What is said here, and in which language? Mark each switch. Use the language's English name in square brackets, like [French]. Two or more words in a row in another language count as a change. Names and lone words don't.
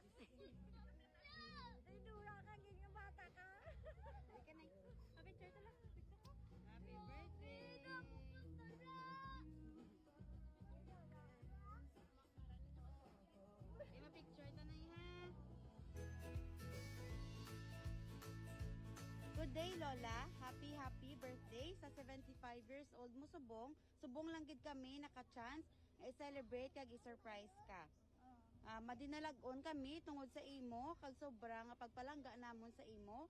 [Hiligaynon] Ay durak ka, ganyan bata ka. ay ka na. [English] Happy birthday [Hiligaynon] lang. [English] Happy birthday! [Hiligaynon] Ay, ma-picture ta na ha. [English] Good day, Lola. Happy birthday [Hiligaynon] sa 75 [English] years old [Hiligaynon] mo subong. Subong lang gid kami naka-chance i-celebrate kag i-surprise ka. Madinalag-on kami tungod sa imo kag sobra nga pagpalangga namon sa imo.